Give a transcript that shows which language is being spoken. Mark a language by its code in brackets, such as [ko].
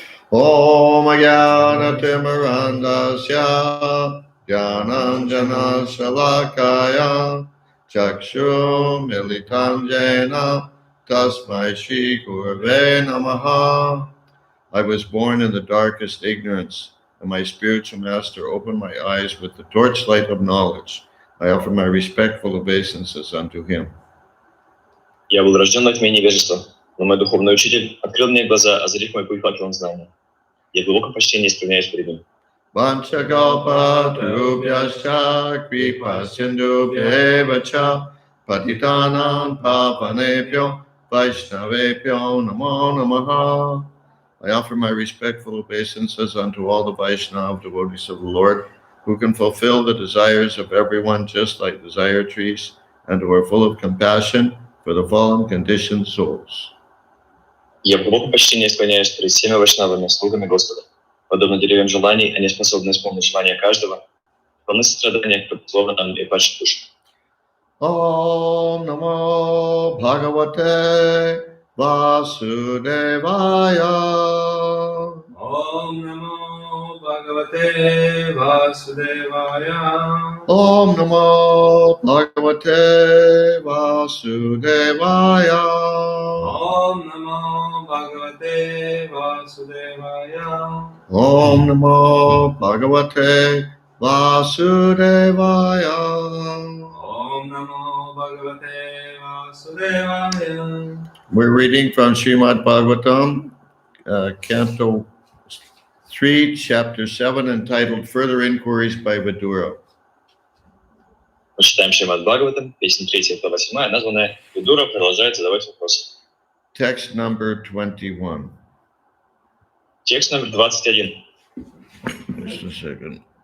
[sa] Om Ajnana Timirandasya Jnananjana Shalakaya Chakshur Militam Jena Tasmai Shri Gurave Namaha. [en] I was born in the darkest ignorance, and my spiritual master opened my eyes with the torchlight of knowledge. I offer my respectful obeisances unto him. [ru] Я был рожден во тьме невежества, но мой духовный учитель открыл мне глаза, озарив мой путь факелом знания. Я в глубоком почтении склоняюсь перед ним. [sa] Vanchakalpatarubhyascha kripasindubhyevacha patitanam pavanebhyo vaishnavebhyo namo namaha. [en] I offer my respectful obeisances unto all the Vaishnava devotees of the Lord, who can fulfill the desires of everyone just like desire trees, and who are full of compassion for the fallen conditioned souls. [ru] Я в глубоком почтении склоняюсь перед всеми вайшнавами, слугами Господа. Подобно деревьям желаний, они способны исполнить желания каждого, полны сострадания к предусловленным и падшим душам. [sa] Om Namo Bhagavate Vasudevaya. Om Namo Bhagavate Vasudevaya. Om Namo Bhagavate Vasudevaya. Om Namo Bhagavate Vasudevaya. Om Namo Bhagavate Vasudevaya. Om Namo Bhagavate Vasudevaya. [en] We're reading from Srimad Bhagavatam, Canto 3, Chapter 7, entitled Further Inquiries by Vidura. [ru] Мы читаем Шримад Бхагаватам, песня 3, глава 7, названная «Видура продолжает задавать вопросы». [en] Text number 21. [ru] Текст номер 21. [en] Just a second.